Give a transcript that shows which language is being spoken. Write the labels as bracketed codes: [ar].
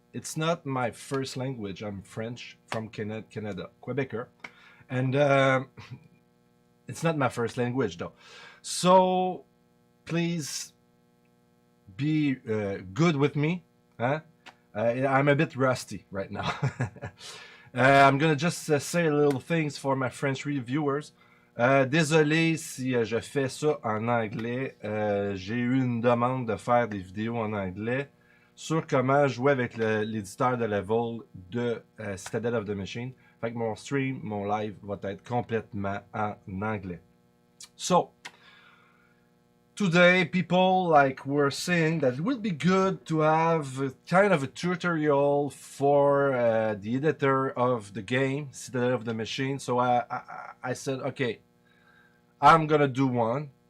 [en] It's not my first language. I'm French from Canada, Quebecer, and it's not my first language though. So please be good with me. Huh? I'm a bit rusty right now. I'm gonna just say a little things for my French viewers. [fr] Désolé si je fais ça en anglais. J'ai eu une demande de faire des vidéos en anglais sur comment jouer avec l'éditeur de level de Citadel of the Machine. Fait que mon stream, mon live va être complètement en anglais. [en] So, today people were saying that it would be good to have a kind of a tutorial for the editor of the game, Citadel of the Machine. So I said, okay, I'm gonna do one.